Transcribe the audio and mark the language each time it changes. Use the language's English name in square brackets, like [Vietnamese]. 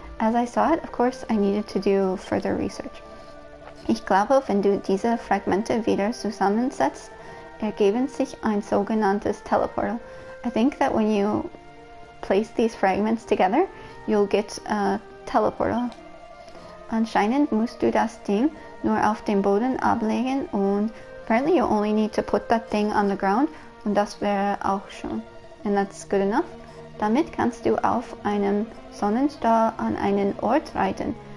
[English] As I saw it, of course, I needed to do further research. [German] Ich glaube, wenn du diese Fragmente wieder zusammensetzt, ergeben sich ein sogenanntes Teleportal. [English] I think that when you place these fragments together, you'll get a teleportal. [German] Anscheinend musst du das Ding nur auf dem Boden ablegen und [English] apparently you only need to put that thing on the ground [German] und das wäre auch schon. [English] And that's good enough. [German] Damit kannst du auf einem Sonnenstrahl an einen Ort reiten.